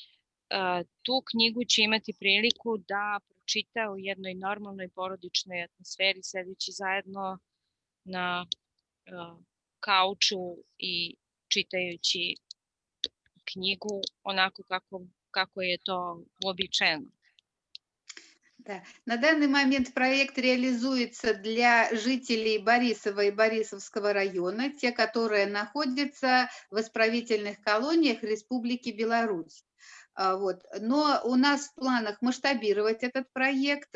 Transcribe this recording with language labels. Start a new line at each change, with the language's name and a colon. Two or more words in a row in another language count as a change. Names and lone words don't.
Serbian: tu knjigu će imati priliku da pročita u jednoj normalnoj porodičnoj atmosferi, sedeći zajedno na kauču i čitajući knjigu onako kako je to uobičajeno.
Russian: Да. На данный момент проект реализуется для жителей Борисова и Борисовского района, те, которые находятся в исправительных колониях Республики Беларусь. Вот. Но у нас в планах масштабировать этот проект.